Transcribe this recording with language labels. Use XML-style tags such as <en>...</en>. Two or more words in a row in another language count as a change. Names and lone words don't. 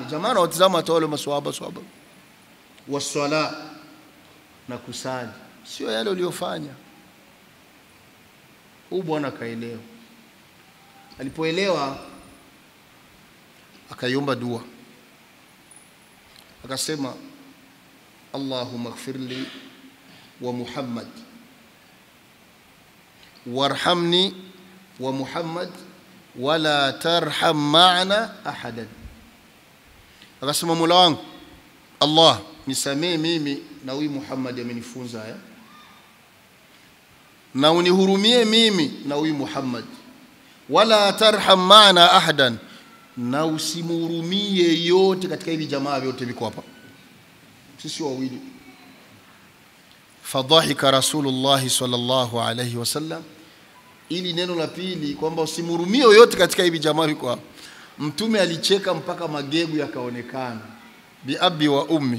<sw>Jamaa watazama hata wale maswahaba waswala, na kusali, sio yale uliyofanya. Huyu bwana kaelewa. Alipoelewa akaiomba dua, akasema</sw> <ar>اللهم اغفر لي ومحمد وارحمني ومحمد ولا ترحم معنا أحدا.</ar> <sw>Akasema, Mola wangu Allah, nisamee mimi na huyu Muhammad amenifunza haya, na unihurumie mimi na huyu Muhammad,</sw> <ar>ولا ترحم معنا أحدا,</ar> <sw>na usimhurumie yote katika hivi jamaa vyote viko hapa, sisi wawili.</sw> <ar>فضحك رسول الله صلى الله عليه وسلم,</ar> <sw>ili neno la pili kwamba usimhurumie yote katika hivi jamaa viko hapa. Mtume alicheka mpaka magegu yakaonekana,</sw> <ar>بأبي وأمي.</ar>